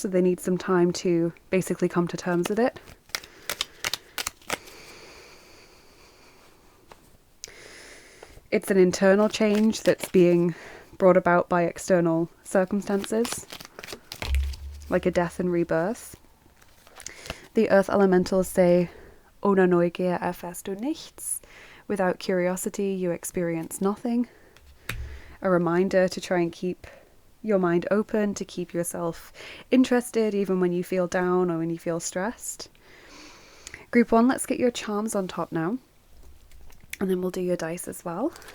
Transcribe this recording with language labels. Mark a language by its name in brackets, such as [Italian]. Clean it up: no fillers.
[English] So they need some time to basically come to terms with it. It's an internal change that's being brought about by external circumstances, like a death and rebirth. The earth elementals say, [German] ohne Neugier erfährst du nichts. [English] Without curiosity, you experience nothing. A reminder to try and keep your mind open, to keep yourself interested, even when you feel down or when you feel stressed. Group 1, let's get your charms on top now. And then we'll do your dice as well.